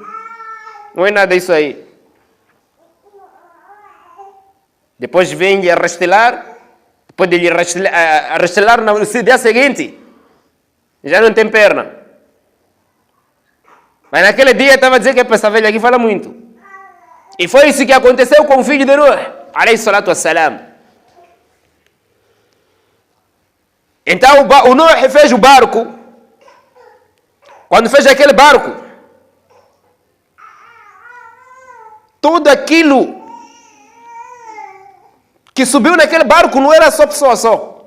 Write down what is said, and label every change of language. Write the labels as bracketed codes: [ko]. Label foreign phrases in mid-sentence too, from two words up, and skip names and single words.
[pt] Não é nada isso aí. Depois vem a rastelar. Depois de lhe rastelar no dia seguinte, já não tem perna. Mas naquele dia estava a dizer que essa velha aqui fala muito. E foi isso que aconteceu com o filho de Nuh, [ar] عليه الصلاة والسلام. [pt] Então o Nuh fez o barco. Quando fez aquele barco, tudo aquilo que subiu naquele barco não era só pessoa só.